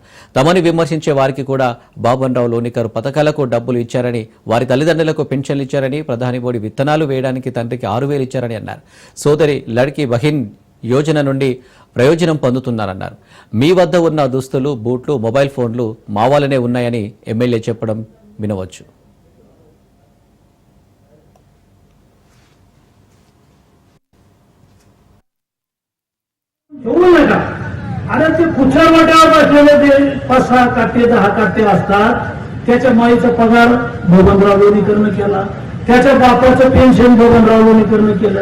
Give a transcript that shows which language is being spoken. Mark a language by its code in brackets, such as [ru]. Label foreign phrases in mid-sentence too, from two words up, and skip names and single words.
[te] తమని విమర్శించే వారికి కూడా బాబన్ రావు లోనికర్ పథకాలకు డబ్బులు ఇచ్చారని, వారి తల్లిదండ్రులకు పెన్షన్లు ఇచ్చారని, ప్రధాని మోడీ విత్తనాలు వేయడానికి తండ్రికి 6,000 ఇచ్చారని అన్నారు. సోదరి లడ్కీ బహిన్ యోజన నుండి ప్రయోజనం పొందుతున్నారన్నారు. మీ వద్ద ఉన్న దుస్తులు, బూట్లు, మొబైల్ ఫోన్లు మా వాళ్ళనే ఉన్నాయని ఎమ్మెల్యే చెప్పడం వినవచ్చు. [mr] घेऊ नका. अरे ते कुठल्या वाट्यावर बसलेले ते 5-6 काटे 10 काटे असतात. त्याच्या माईचा पगार बबनराव लोणीकरनं केला, त्याच्या बापाचं पेन्शन बबनराव लोणीकरनं केलं.